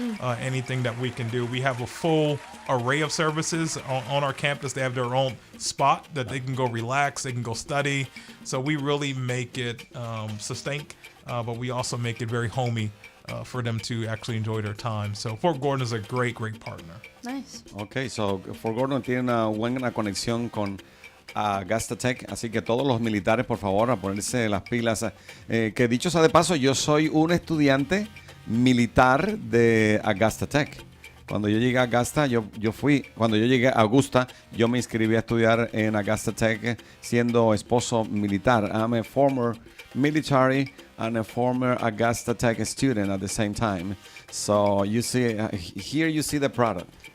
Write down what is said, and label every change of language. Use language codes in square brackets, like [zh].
[en] Anything that we can do. We have a full array of services on our campus. They have their own spot that they can go relax, they can go study. So we really make it succinct, but we also make it very homey for them to actually enjoy their time. So Fort Gordon is a great partner. Nice. [es] Ok, so Fort Gordon tiene una buena conexión con Augusta Tech, así que todos los militares, por favor, a ponerse las pilas. Que dicho sea de paso, yo soy un estudiante militar de Augusta Tech. Cuando yo llegué a Augusta, cuando yo llegué a Augusta, yo me inscribí a estudiar en Augusta Tech siendo esposo militar. [en] I'm a former military and a former Augusta Tech student at the same time. So you see, here you see the product.